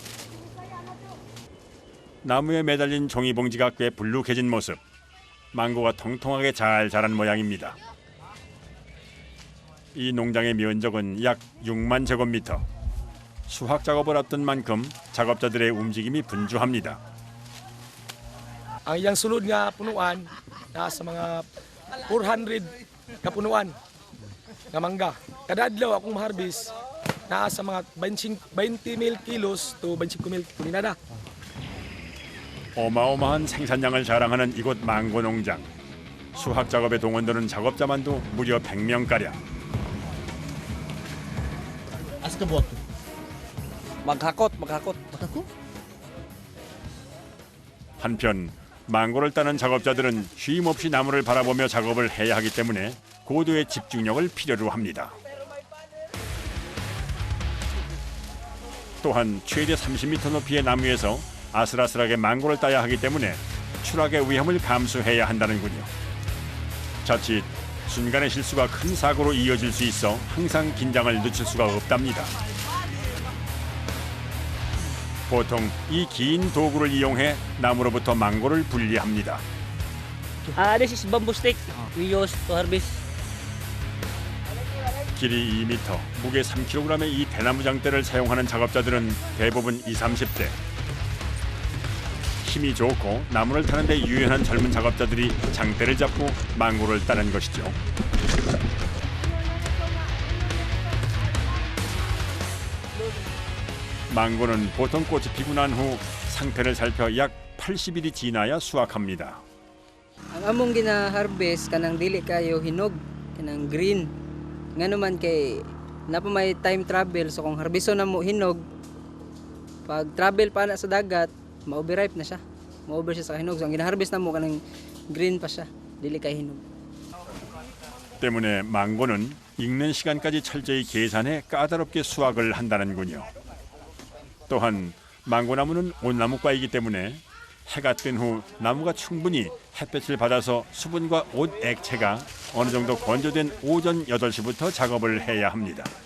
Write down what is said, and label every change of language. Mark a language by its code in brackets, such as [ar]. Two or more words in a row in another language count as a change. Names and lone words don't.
[ko] 나무에 매달린 종이봉지가 꽤 불룩해진 모습. 망고가 통통하게 잘 자란 모양입니다. 이 농장의 면적은 약 6만 제곱미터. 수확 작업을 앞둔 만큼 작업자들의 움직임이 분주합니다. [ceb] Ang iyang sulod nga punuan nasa mga 400 ka punuan nga mangga. Kada adlaw akong maharbis nasa mga 20,000 kilos to 25,000 tonelada. [ko] 어마어마한 생산량을 자랑하는 이곳 망고 농장. 수확 작업에 동원되는 작업자만도 무려 100명가량. [ceb] Asa ka buhat to? Maghakot. Makako? [ko] 한편 망고를 따는 작업자들은 쉼 없이 나무를 바라보며 작업을 해야 하기 때문에 고도의 집중력을 필요로 합니다. 또한 최대 30m 높이의 나무에서 아슬아슬하게 망고를 따야 하기 때문에 추락의 위험을 감수해야 한다는군요. 자칫 순간의 실수가 큰 사고로 이어질 수 있어 항상 긴장을 늦출 수가 없답니다. 보통 이 긴 도구를 이용해 나무로부터 망고를 분리합니다. [en] This is bamboo stick we use to harvest. [ko] 길이 2m, 무게 3kg의 이 대나무 장대를 사용하는 작업자들은 대부분 20, 30대. 힘이 좋고 나무를 타는 데 유연한 젊은 작업자들이 장대를 잡고 망고를 따는 것이죠. 망고는 보통 꽃이 피고 난 후 상태를 살펴 약 80일이 지나야 수확합니다. [ceb] Ang among gina-harvest kanang dili kayo hinog, kanang green. Ngano man kay napa may [en] time travel [ceb] so kung harbiso na mo hinog, pag travel pa na sa dagat, ma-overripe na siya. Ma-over siya sa hinog. So ang gina-harvest na mo kanang green pa siya, dili kay hinog. [ko] 때문에 망고는 익는 시간까지 철저히 계산해 까다롭게 수확을 한다는군요. 또한 망고나무는 옷나무과이기 때문에 해가 뜬 후 나무가 충분히 햇볕을 받아서 수분과 옷 액체가 어느 정도 건조된 오전 8시부터 작업을 해야 합니다.